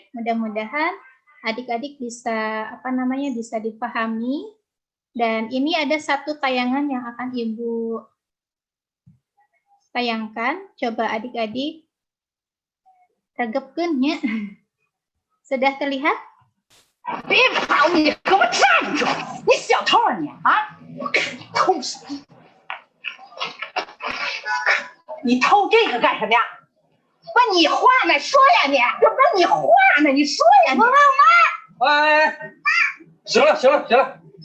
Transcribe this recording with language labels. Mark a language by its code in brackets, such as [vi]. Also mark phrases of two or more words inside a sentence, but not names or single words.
[id] Mudah-mudahan adik-adik bisa apa namanya bisa dipahami. Dan ini ada satu tayangan yang akan Ibu tayangkan. Coba adik-adik [su] regepkeun nya. [id] Sudah terlihat? [zh] 别跑！你给我站住！你小偷啊你啊！我看你偷什么？你偷这个干什么呀？问你话呢，说呀你！我问你话呢，你说呀你！哎，行了行了行了，